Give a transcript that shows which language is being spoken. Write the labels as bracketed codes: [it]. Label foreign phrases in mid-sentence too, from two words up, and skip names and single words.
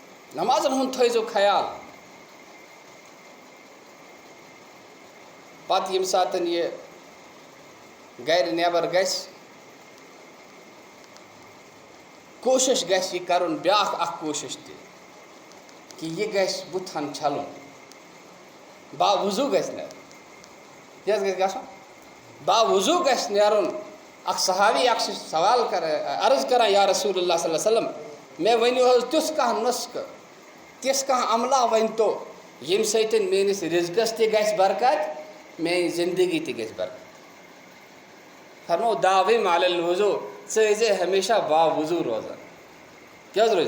[ks] نمازن ہند تھٲیزیو خیال پتہٕ ییٚمہِ ساتہٕ یہِ گرِ نٮ۪بر گژھِ کوٗشِش گژھِ یہِ کَرُن بیٛاکھ اکھ کوٗشِش تہِ کہِ یہِ گژھِ بُتھن چھلُن باوضوٗ گژھِ نیرُن کیٛاہ حظ گژھِ گژھُن باوضوٗ گژھِ نیرُن اکھ صحابی اکھ چھُ سوال عرض کران [ar] یا رسول اللہ صلی اللہ علیہ وسلم [ks] مےٚ ؤنِو حظ تیُتھ کانٛہہ نُسخہٕ تِژھ کانٛہہ عملہ ؤنۍتو ییٚمہِ سۭتۍ میٲنِس رِزقس تہِ گژھِ برکت میٛانہِ زندگی تہِ گژھِ برکت فرمو [ar] داوِم علی الوضوٗ [ks] ژٕ ٲسۍزِ ہمیشہ باوضوٗ روزان کیٛاہ حظ